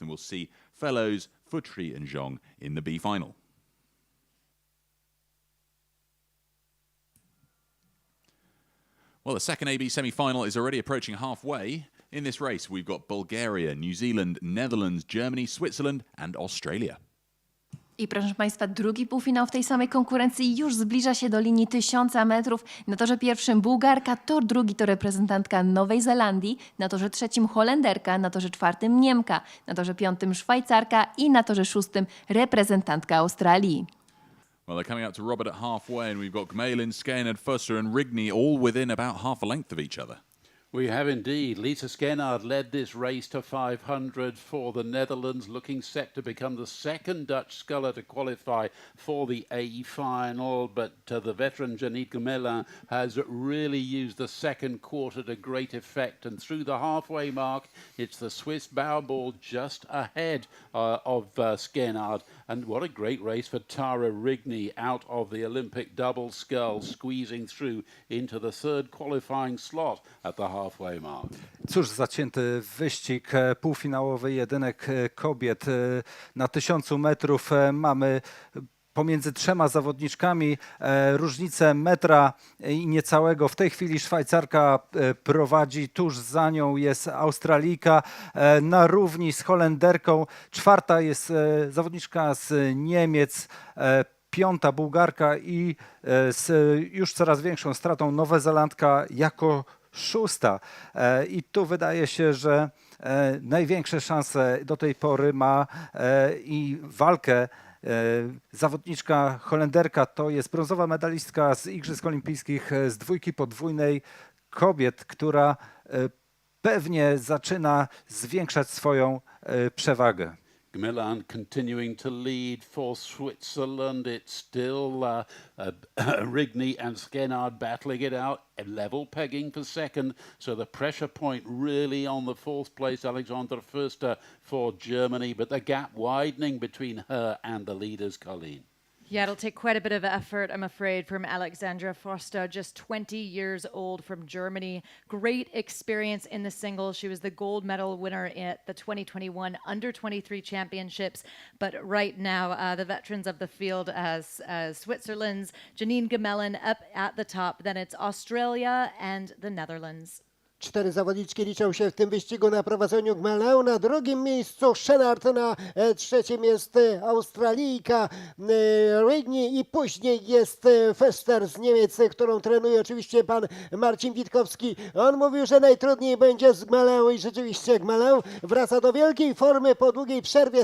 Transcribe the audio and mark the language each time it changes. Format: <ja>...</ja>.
<en>And we'll see Fellows, Futri and Zhong in the B final. Well, the second AB semi-final is already approaching halfway. In this race, we've got Bulgaria, New Zealand, Netherlands, Germany, Switzerland and Australia.</en> <pl>I proszę Państwa, drugi półfinał w tej samej konkurencji już zbliża się do linii 1000 metrów. Na torze pierwszym Bułgarka, tor drugi to reprezentantka Nowej Zelandii, na torze trzecim Holenderka, na torze czwartym Niemka, na torze piątym Szwajcarka i na torze szóstym reprezentantka Australii.</pl> <en>Well, they're coming up to Robert at halfway, and we've got Gmelin, Skenard, Fusser and Rigney all within about half a length of each other. We have indeed. Lisa Skenard led this race to 500 for the Netherlands, looking set to become the second Dutch sculler to qualify for the A final. But the veteran Janine Gmelin has really used the second quarter to great effect. And through the halfway mark, it's the Swiss bow ball just ahead of Skenard. And what a great race for Tara Rigney out of the Olympic double scull, squeezing through into the third qualifying slot at the halfway mark.</en> <pl>Cóż, zacięty wyścig półfinałowy jedynek kobiet. Na 1000 metrów mamy pomiędzy trzema zawodniczkami różnicę metra i niecałego. W tej chwili Szwajcarka prowadzi, tuż za nią jest Australijka na równi z Holenderką. Czwarta jest zawodniczka z Niemiec, piąta Bułgarka i z już coraz większą stratą Nowozelandka jako szósta. I tu wydaje się, że największe szanse do tej pory ma i walkę zawodniczka Holenderka, to jest brązowa medalistka z Igrzysk Olimpijskich z dwójki podwójnej kobiet, która pewnie zaczyna zwiększać swoją przewagę.</pl> <en>Gmelin continuing to lead for Switzerland. It's still Rigney and Skenard battling it out, level pegging for second. So the pressure point really on the fourth place, Alexander Förster for Germany, but the gap widening between her and the leaders, Colleen. Yeah, it'll take quite a bit of effort, I'm afraid, from Alexandra Foster, just 20 years old from Germany. Great experience in the singles. She was the gold medal winner at the 2021 Under-23 Championships. But right now, the veterans of the field as Switzerland's Janine Gemellen up at the top. Then it's Australia and the Netherlands.</en> <pl>4 zawodniczki liczą się w tym wyścigu. Na prowadzeniu Gmelę, na drugim miejscu Schenard, na trzecim jest Australijka Rydney i później jest Foster z Niemiec, którą trenuje oczywiście pan Marcin Witkowski. On mówił, że najtrudniej będzie z Gmelę i rzeczywiście Gmelę wraca do wielkiej formy po długiej przerwie.</pl>